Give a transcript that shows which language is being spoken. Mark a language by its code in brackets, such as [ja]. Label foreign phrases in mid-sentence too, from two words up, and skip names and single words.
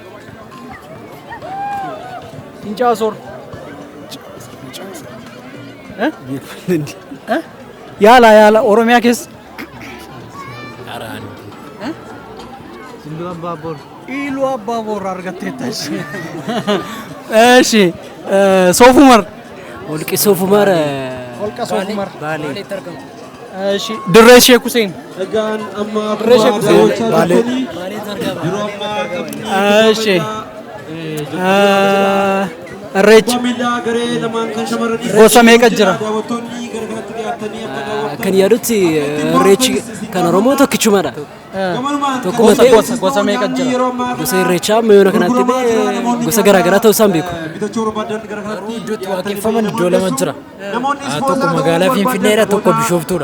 [om] Fincaa soor. Yaala Oromiyaa keessa. Iluu Abbaaboor. Iluu Abbaaboor argatteetta. Eshi Sof Umar. Holqi Sof Umar. Holqa Sof Umar. Baalee. Eeshi Dirree Sheek Huseen Dirree Sheek Huseen Baalee eeshi irreecha gosa meeqa jira? Kan yaadutti irreechi kan Oromoo tokkichumadha. Gosa meeqa jira? Gosa irreechaa amma yoona kanatti gosa garaagaraa ta'uu isaan beeku. Iddootti waaqeffaman iddoo lama jira. Tokko magaalaa Finfinneedha, tokko Bishooftuudha.